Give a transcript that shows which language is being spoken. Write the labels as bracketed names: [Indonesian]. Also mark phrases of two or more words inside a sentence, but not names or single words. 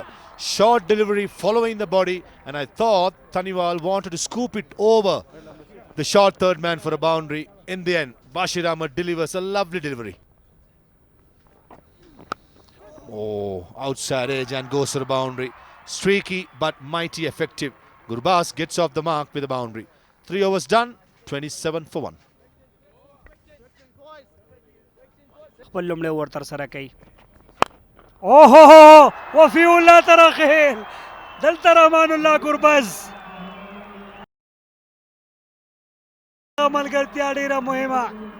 [English] Short delivery following the body. And I thought Taniwal wanted to scoop it over the short third man for a boundary. In the end, Bashir Ahmed delivers a lovely delivery. Oh, outside edge and goes to the boundary. Streaky but mighty effective. Gurbaz gets off the mark with a boundary. 3 overs done, 27 for 1. [Pashto] خپل لومړی اوور ترسره کوي. اوهو وفي الله ترخیل دلته رحمان الله ګربز ملګرتیا ډیره مهمه